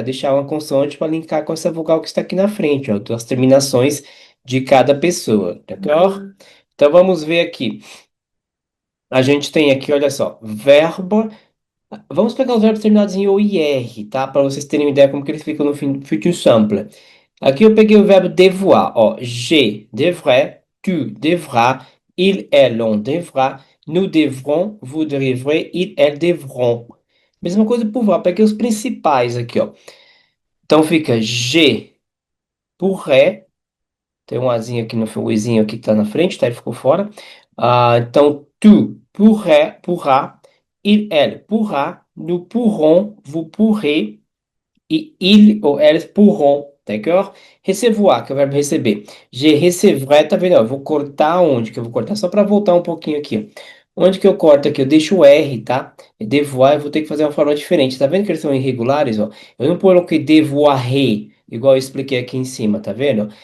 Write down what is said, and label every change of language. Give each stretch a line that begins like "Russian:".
Portuguese: Deixar uma consoante para linkar com essa vogal que está aqui na frente, ó, das terminações de cada pessoa, d'accord? Então, vamos ver aqui. A gente tem aqui, olha só, verbo. Vamos pegar os verbos terminados em o e r, tá? Para vocês terem uma ideia como que eles ficam no future simple. Aqui eu peguei o verbo devoir, ó.
French: Je devrais, tu devras, il, elle, on devra, nous devrons, vous devrez, il, elles devront.
Portuguese: Mesma coisa por voir, peguei os principais aqui, ó. Então fica
French: je pourrais,
Portuguese: tem um azinho aqui no o izinho aqui que tá na frente, tá? Ele ficou fora.
French: Então, tu pourras, il, elle pourra, nous pourrons, vous pourrez, e il ou elles pourront, d'accord?
Portuguese: Recevoir, que é o verbo receber.
French: Je recevrai,
Portuguese: tá vendo? Ó, eu vou cortar onde que eu vou cortar? Só para voltar um pouquinho aqui. Onde que eu corto aqui? Eu deixo o R, tá? Devoir, eu vou ter que fazer uma forma diferente. Tá vendo que eles são irregulares, ó? Eu não coloquei devoirer, igual eu expliquei aqui em cima, tá vendo?